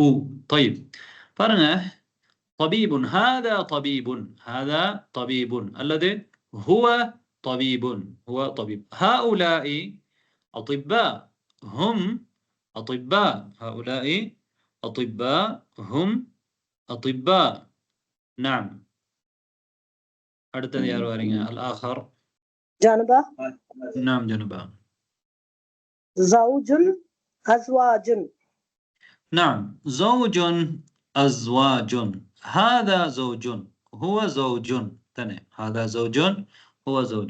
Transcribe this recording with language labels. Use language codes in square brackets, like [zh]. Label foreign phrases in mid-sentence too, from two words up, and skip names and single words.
[ar] طيب பாருங்க, طبيب هذا طبيب، هذا طبيب الذي هو طبيب، هو طبيب. هؤلاء أطباء، هم أطباء. هؤلاء أطباء، هم أطباء. [ta] نعم அடுத்தது யார் வாரீங்க? [ar] الآخر جنبه. نعم جنبه. زوج أزواج. نعم زوج أزواج. هذا زوج، هو زوج. تمام، هذا زوج، هو زوج.